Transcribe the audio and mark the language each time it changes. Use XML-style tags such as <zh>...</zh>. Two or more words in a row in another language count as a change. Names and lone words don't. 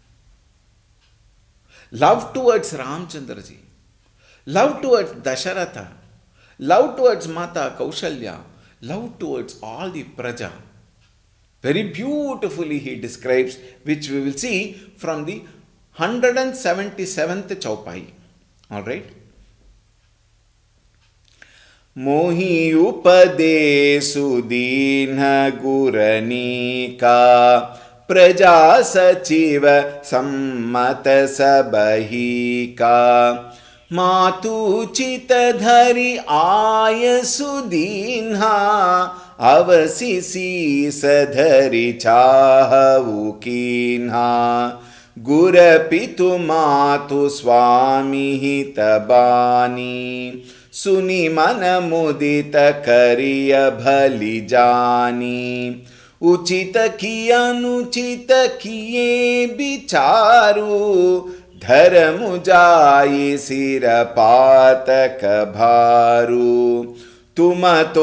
<en>Love towards Ramchandraji, love towards Dasharatha, love towards Mata Kaushalya, love towards all the Praja. Very beautifully he describes, which we will see from the 177th Chaupai.</en> <awa>Alright. मोहि उपदेसु दीन्ह गुर नीका प्रजा सचिव संमत सबही का मातु चित धरि आयसु दीन्हा अवसि शीस धरि चाहु कीन्हा गुर पितु मातु स्वामी हित बानी सुनि मन मुदित करिय भली जानी उचित की अनुचित किए विचारु धर्म जाई सिर पातक भारू तुम तो</awa>